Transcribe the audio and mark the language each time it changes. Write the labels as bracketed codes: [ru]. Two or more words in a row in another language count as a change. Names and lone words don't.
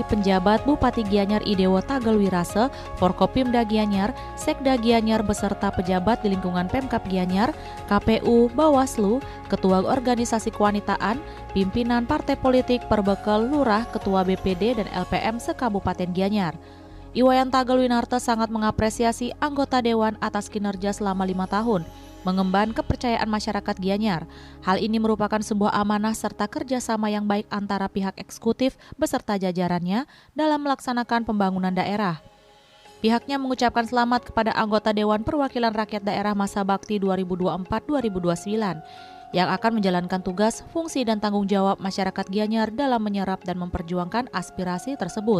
[id] penjabat Bupati Gianyar Idewo Tagalwirase, Forkopimda Gianyar, Sekda Gianyar beserta pejabat di lingkungan Pemkab Gianyar, KPU, Bawaslu, Ketua Organisasi Kewanitaan, pimpinan partai politik, Perbekel, Lurah, Ketua BPD dan LPM se-Kabupaten Gianyar. Iwayan Tagalwinarte sangat mengapresiasi anggota Dewan atas kinerja selama 5 tahun, mengemban kepercayaan masyarakat Gianyar. Hal ini merupakan sebuah amanah serta kerjasama yang baik antara pihak eksekutif beserta jajarannya dalam melaksanakan pembangunan daerah. Pihaknya mengucapkan selamat kepada anggota Dewan Perwakilan Rakyat Daerah masa bakti 2024-2029 yang akan menjalankan tugas, fungsi dan tanggung jawab masyarakat Gianyar dalam menyerap dan memperjuangkan aspirasi tersebut.